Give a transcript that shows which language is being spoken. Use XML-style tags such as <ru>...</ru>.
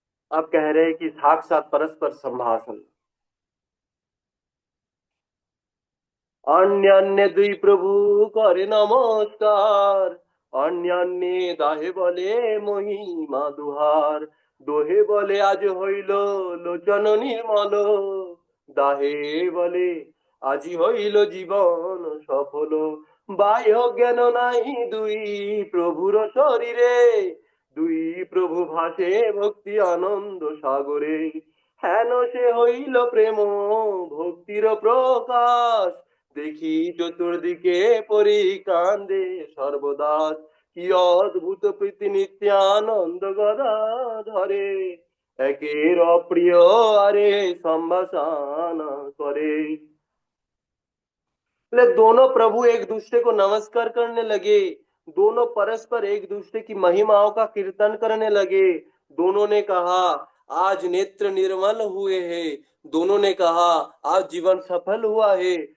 <hi>अब कह रहे हैं कि साक्षात परस्पर संभाषण।</hi> <bn>अन्य अन्य दुई प्रभु करे नमस्कार, अन्य अन्य दाहे বলে মহিমা দুহার, দোহে বলে আজ হইল লোচন নির্মল, দাহে বলে আজি হইল জীবন সফল, বাহ্য জ্ঞান নাই দুই প্রভুর শরীরে, দুই প্রভু ভাসে ভক্তি আনন্দ সাগরে, হেন সে হইল প্রেম ভক্তির প্রকাশ, দেখি চতুর্দিকে পরি কান্দে সর্বদাস, কি অদ্ভুত প্রীতি নিত্যানন্দ গদাধরে, একের অপ্রিয় আরে সম্ভাষণ করে।</bn> <hi>बोले दोनों प्रभु एक दूसरे को नमस्कार करने लगे, दोनों परस्पर एक दूसरे की महिमाओं का कीर्तन करने लगे। दोनों ने कहा आज नेत्र निर्मल हुए हैं, दोनों ने कहा आज जीवन सफल हुआ है।</hi>